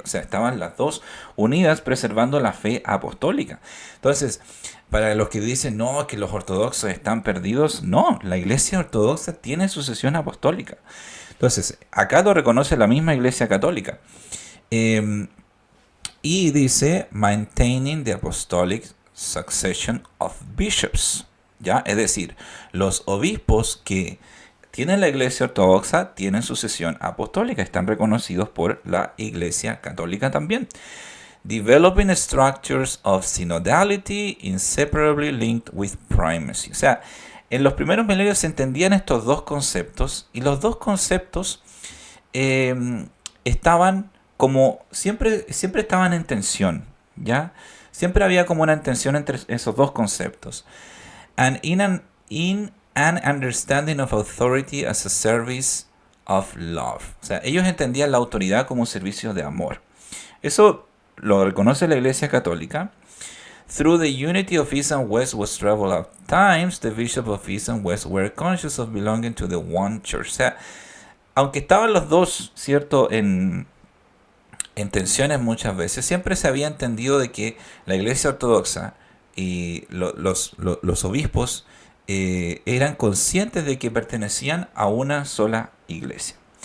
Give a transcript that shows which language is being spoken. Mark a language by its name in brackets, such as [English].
[Spanish] O sea, estaban las dos unidas preservando la fe apostólica. Entonces, para los que dicen, no, que los ortodoxos están perdidos, no, la iglesia ortodoxa tiene sucesión apostólica. Entonces, acá lo reconoce la misma iglesia católica. Y dice, [English] maintaining the apostolic succession of bishops. [Spanish] ¿Ya? Es decir, los obispos que tienen la iglesia ortodoxa tienen sucesión apostólica, están reconocidos por la iglesia católica también. [English] Developing structures of synodality inseparably linked with primacy. [Spanish] O sea, en los primeros milenios se entendían estos dos conceptos y los dos conceptos estaban como siempre estaban en tensión, ¿ya? Siempre había como una tensión entre esos dos conceptos. [English] And in an understanding of authority as a service of love. [Spanish] O sea, ellos entendían la autoridad como un servicio de amor. Eso lo reconoce la Iglesia Católica. [English] Through the unity of East and West was traveled at times, the bishops of East and West were conscious of belonging to the one church. [Spanish] O sea, aunque estaban los dos, ¿cierto?, en tensiones muchas veces, siempre se había entendido de que la Iglesia Ortodoxa y los obispos eran conscientes de que pertenecían a una sola iglesia.